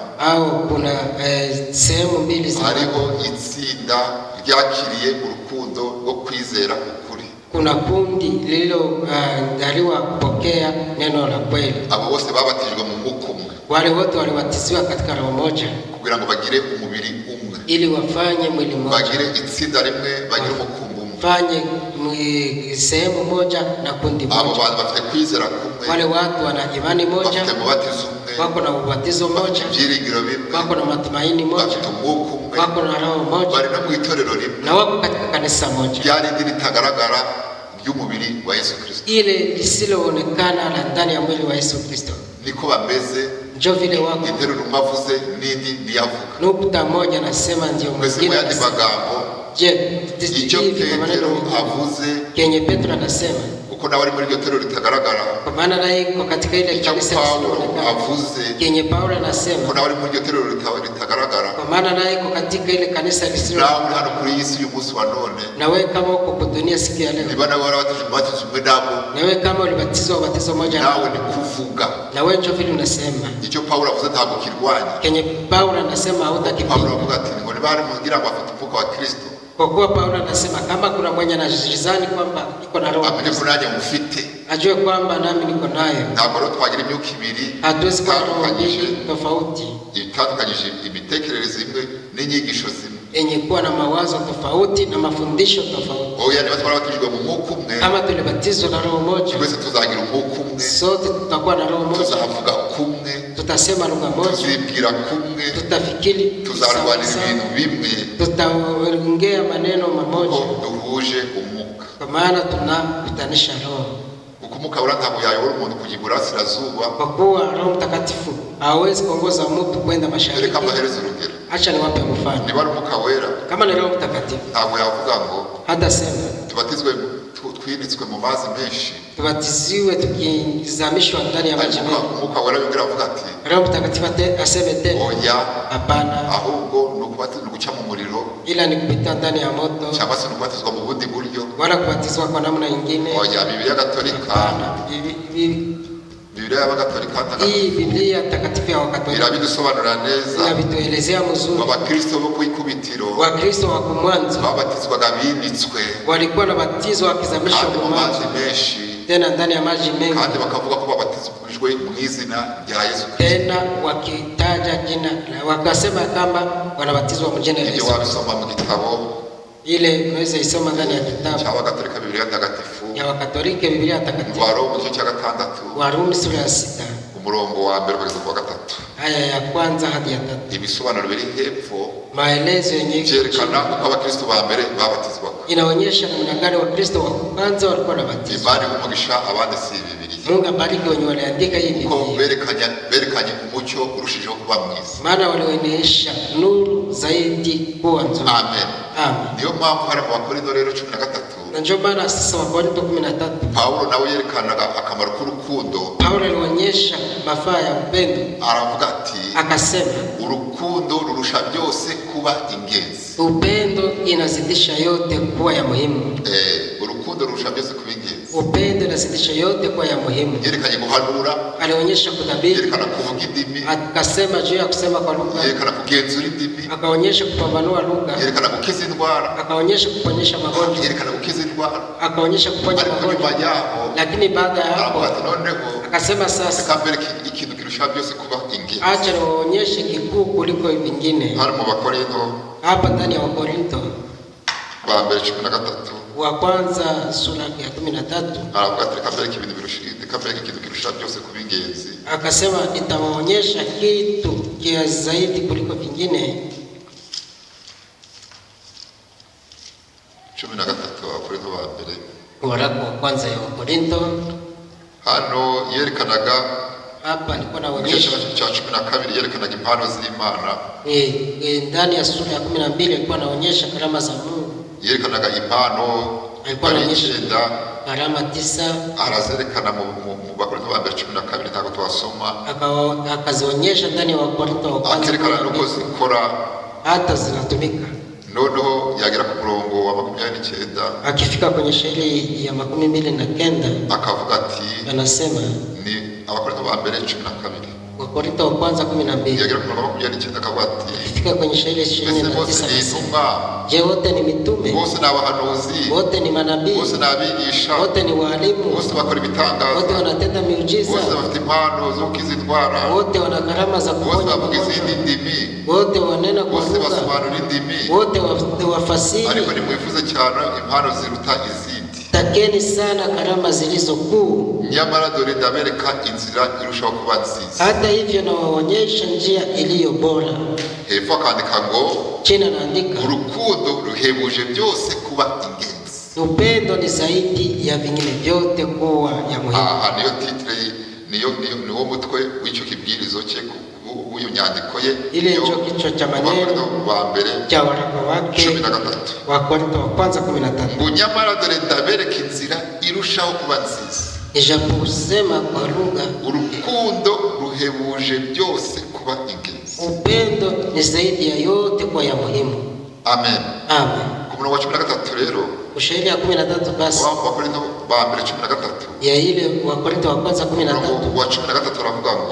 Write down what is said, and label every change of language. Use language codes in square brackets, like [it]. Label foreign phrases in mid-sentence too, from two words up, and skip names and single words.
[sw] au kuna sehemu mbili za [rw] Hariho itsinda ryakiriye urukundo rwo kwizera ukuri. [sw] kuna kundi lililojaliwa kupokea neno la kweli. [rw] Abo bose babatijwe mu mwuka umwe [sw] Wale wote walibatiziwa katika roho moja [rw] kugira ngo bagire umubiri umwe, [sw] ili wafanye mwili mmoja, [rw] bagire itsinda rimwe, bagire umukumbi umwe. [sw] fanye sehemu moja na kundi [rw] Abo [sw] moja. [rw] bantu bafite kwizera kumwe, [sw] Wale watu wana imani moja, [rw] bafite umubatizo umwe, [sw] wako na ubatizo [rw] bafite [sw] moja, [rw] ibyiringiro bimwe, [sw] wako na matumaini moja, [rw] bafite umwuka umwe, [sw] wako na roho moja, [rw] bari no mu itorero rimwe, [sw] na wako katika kanisa moja, [rw] rya rindi ritagaragara ry'umubiri wa Yesu Kristo. [sw] ile lisiloonekana la ndani ya mwili wa Yesu Kristo. [rw] Niko bameze, [sw] Njo vile wako [rw] interuro umwe avuze n'indi niyavuga. [sw] nukta moja nasema ndio [rw] Mwese mu [sw] mwingine [rw] yandi [sw] anasema. [rw] magambo, Je, icyo [sw] hivi kwa maneno [rw] Petero [sw] mengine [rw] avuze, [sw] kenye Petro anasema, [rw] uko nawe ari muri iryo torero ritagaragara, [sw] kwa maana naye iko katika ile [rw] icyo [sw] kanisa [rw] Paulo [sw] lisiloonekana. [rw] avuze, [sw] Kenye Paulo [rw] uko [sw] anasema, [rw] nawe ari muri iryo torero ritagaragara, [sw] kwa maana naye iko katika ile kanisa [rw] nawe uri [sw] lisiloonekana. [rw] hano kuri iyi si uyu munsi wa none, [sw] Na wewe kama uko kudunia siku ya leo, [rw] niba nawe warabatije umubatizo umwe nabo, [sw] na wewe kama ulibatizwa ubatizo moja [rw] nawe [sw] na [rw] ni kuvuga [sw] na wewe njo vile unasema. [rw] icyo Paulo avuze ntabwo kirwanya. [sw] Kenye Paulo anasema [rw] Paulo [sw] hautakipinga, [rw] avuga ati ngo niba hari mugira ngo afite umwuka wa Kristo, [sw] kwa kuwa Paulo anasema kama kuna mwenye anajizani kwamba iko na roho, [rw] amenye ko nanjye mufite. [sw] ajue kwamba nami niko nayo. [rw] Ntabwo rero twagira imyuka ibiri [sw] Hatuwezi kuwa na roho [rw] itandukanyije, [sw] mbili tofauti [rw] itandukanyije imitekerereze imwe n'inyigisho zimwe. [sw] yenye kuwa na mawazo tofauti na mafundisho tofauti. [rw] Oya, niba twarabatijwe mu mwuka umwe, [sw] Kama tulibatizwa na roho moja, [rw] twese tuzagira umwuka umwe, [sw] sote tutakuwa na roho moja, [rw] tuzavuga kumwe, [sw] tutasema lugha moja, [rw] tuzibwira kumwe, [sw] tutafikiri [rw] tuzarwanira ibintu bimwe, [sw] tutaongea maneno mamoja, [rw] kuko duhuje umwuka. [sw] kwa maana tunakutanisha roho. [rw] Kuko umwuka wera ntabwo yayobora umuntu kujya iburasirazuba. [sw] Kwa kuwa Roho Mtakatifu hawezi kuongoza mtu kwenda mashariki. [rw] Reka mbahereze urugero. [sw] Acha niwape mfano. [rw] Niba ari umwuka wera, [sw] Kama ni Roho Mtakatifu, [rw] ntabwo yavuga ngo [sw] hata sema [rw] tubatizwe twinitswe mu mazi menshi, [sw] tubatiziwe tukizamishwa ndani ya maji [rw] ariko [sw] mengi. [rw] umwuka wera yongera avuga ati [sw] Roho Mtakatifu aseme tena, [rw] oya, [sw] hapana, [rw] ahubwo ni uguca mu muriro, [sw] ila ni kupita ndani ya moto, [rw] cyangwa se ni ukubatizwa mu bundi buryo. [sw] wala kubatizwa kwa namna nyingine. [rw] Oya, Bibiliya Gatolika, [sw] Hapana. [rw] Bibiliya y'Abagatolika [sw] Hii Biblia takatifu ya Wakatoliki [rw] irabidusobanurira neza. [sw] inavituelezea mzuri. [rw] Abakristo bo ku ikubitiro [sw] Wakristo wa kumwanzo [rw] babatizwaga binitswe [sw] walikuwa na batizo wakizamishwa [rw] kandi mu [sw] kwa [rw] mazi [sw] maji, [rw] menshi, [sw] tena ndani ya maji mengi, [rw] kandi bakavuga ko babatizwijwe mu izina rya Yesu Kristo. [sw] tena wakitaja jina, wakasema kama wanabatizwa mu jina la [rw] Ibyo [sw] Yesu. [rw] wabisoma mu gitabo [sw] Ile unaweza isoma ndani ya kitabu [rw] cy'Abagatolika, Bibiliya Ntagatifu, [sw] ya Wakatoliki, Biblia takatifu, [rw] Waroma igice cya 6, [sw] Warumi sura ya 6 [rw] umurongo wa mbere kugeza ku wa gatatu. [sw] aya ya kwanza hadi ya tatu. [rw] Ibisobanuro biri hepfo [sw] Maelezo yenye [rw] byerekana uko abakristo ba mbere babatizwaga. [sw] inaonyesha namna gani Wakristo wa kwanza walikuwa wanabatizwa. [rw] Imana umugisha abandi si Bibiliya. [sw] Mungu abariki wenye waliandika hii [rw] Ko [sw] Biblia. [rw] berekanye umucyo urushijeho kuba mwiza. [sw] Maana walionyesha nuru zaidi kuwa nzuri. [rw] Amen. [sw] Amen. [rw] Niyo mpamvu hari mu Bakorinto rero 13 [sw] Na ndio maana sasa Wakorintho 13 [rw] Paulo nawe yerekanaga akamaro k'urukundo. [sw] Paulo alionyesha mafaa ya upendo. [rw] Aravuga ati [sw] Akasema [rw] urukundo rurusha byose kuba ingenzi. [sw] upendo inazidisha yote kuwa ya muhimu. [rw] Urukundo rurusha byose kuba ingenzi. [sw] Upendo inazidisha yote kuwa ya muhimu. [rw] Yerekanye guhanura, [sw] Alionyesha kutabiri, [rw] yerekana kuvuga indimi, [sw] akasema juu ya kusema kwa lugha, [rw] yerekana kugenzura indimi, [sw] akaonyesha kupambanua lugha, [rw] yerekana gukiza indwara, [sw] akaonyesha kuponyesha magonjwa, [rw] yerekana gukiza indwara. [sw] akaonyesha kuponya [rw] Ariko [sw] magonjwa. [rw] nyuma yaho [sw] Lakini baada ya hapo [rw] aravuga ati noneho [sw] akasema sasa [rw] reka mbere ikintu kirusha byose kuba ingenzi. [sw] acha niwaonyeshe kikuu kuliko vingine. [rw] Hari mu Bakorinto [sw] Hapa ndani ya Wakorintho [rw] ba mbere 13 [sw] wa kwanza sura ya 13 [rw] aravuga ati reka mbere ikintu kirusha byose kuba ingenzi. [sw] akasema nitawaonyesha kitu kia zaidi kuliko vingine. [rw] 13 Abakorinto ba mbere. [sw] Waraka wa kwanza ya Wakorintho [rw] Hano yerekanaga [sw] hapa alikuwa [rw] igice [sw] anaonyesha [rw] cya 12 yerekanaga impano z'Imana. [sw] ndani ya sura ya 12 alikuwa anaonyesha karama za Mungu. [rw] Yerekanaga impano [sw] Alikuwa anaonyesha [rw] icyenda, [sw] karama 9 [rw] arazerekana mu Bakorinto ba mbere 12 ntabwo twasoma. [sw] akazionyesha ndani ya Wakorintho wa kwanza [rw] Akerekana nuko [sw] 12 [rw] zikora. [sw] hata zinatumika. [rw] Noneho yagera ku murongo wa 29 [sw] Akifika kwenye shairi ya 29 [rw] akavuga ati [sw] anasema, [rw] ni Abakorinto ba mbere 12. [sw] Wakorintho wa kwanza 12 [rw] Yagera ku murongo wa 29 akavuga ati [sw] akifika kwenye shairi ya [rw] mbese bose ni [sw] 29 [rw] intumwa, [sw] je, wote ni mitume? [rw] bose ni abahanuzi, [sw] Wote ni manabii? [rw] bose ni abigisha, [sw] Wote ni walimu? [rw] bose bakora [sw] Wote [rw] ibitangaza, [sw] wanatenda miujiza? [rw] bose bafite impano zo gukiza indwara, [sw] Wote wana karama za [rw] bose [sw] kuponya [rw] bavuga izindi [sw] magonjwa? [rw] ndimi, [sw] Wote wanena kwa [rw] bose [sw] lugha? [rw] basobanura indimi. [sw] Wote wafasiri? [rw] Ariko nimwifuze cyane impano ziruta izindi. [sw] Takeni sana karama zilizo kuu. [rw] Nyamara dore ndabereka inzira irushaho kuba nziza. [sw] Hata hivyo nawaonyesha njia iliyo bora. [rw] Hepfo akandika ngo [sw] Chini anaandika, [rw] urukundo ruhebuje byose kuba ingenzi. [sw] upendo ni zaidi ya vingine vyote kuwa ya muhimu. [rw] Aha niyo titre niwo mutwe w'icyo kibwirizo cye w'iyo nyandiko ye. [sw] Ile ndio kichwa cha maneno [rw] ba mbere [sw] cha waraka wake [rw] 13. [sw] Wakorintho wa kwanza 13. [rw] Ngo nyamara dore ndabereka inzira irushaho kuba nziza. [sw] Ijaposema kwa lugha, [rw] Urukundo ruhebuje byose kuba ingenzi. [sw] upendo ni zaidi ya yote kuwa ya muhimu. [rw] Amen. [sw] Amen. [rw] Ku murongo wa 13 rero [sw] Ushairi ya 13 basi [rw] wa Bakorinto ba mbere 13 [sw] ya ile Wakorintho wa kwanza 13. [rw] murongo wa 13 aravuga ngo